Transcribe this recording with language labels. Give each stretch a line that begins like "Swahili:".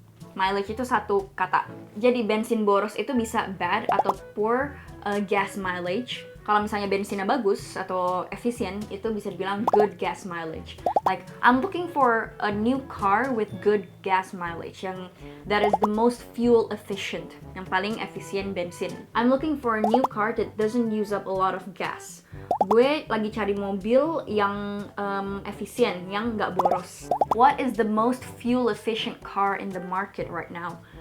Indonesian: Mileage itu satu kata. Jadi bensin boros itu bisa bad atau poor gas mileage. Kalau misalnya bensinnya bagus atau efisien, itu bisa dibilang good gas mileage.
English: Like, I'm looking for a new car with good gas mileage, that is the most fuel efficient,
Indonesian: yang paling efisien bensin.
English: I'm looking for a new car that doesn't use up a lot of gas.
Indonesian: Gue lagi cari mobil yang efisien, yang nggak boros.
English: What is the most fuel efficient car in the market right now?